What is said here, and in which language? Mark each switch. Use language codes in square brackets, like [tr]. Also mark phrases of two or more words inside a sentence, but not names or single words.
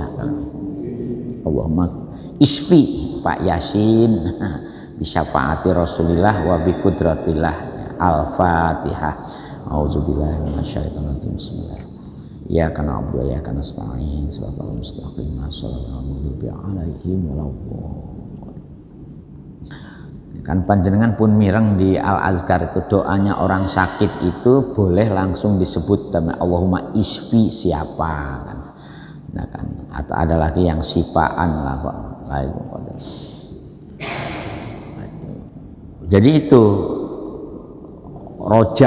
[ar] اللهم اشف Pak Yasin بشفاعة رسول الله وبقدرة الله. Al-Fatihah. أعوذ بالله من الشيطان الرجيم. Bismillah. إياك نعبد وإياك نستعين. صراط المستقيم. صراط عليهم ولا الضالين. [id] Kan [jv] panjenengan pun mireng [id] di Al-Azkar itu doanya orang sakit itu boleh langsung disebut [ar] اللهم اشف [id] siapa kan. Nah kan, atau ada lagi yang sifaan lah kok. Jadi itu roja.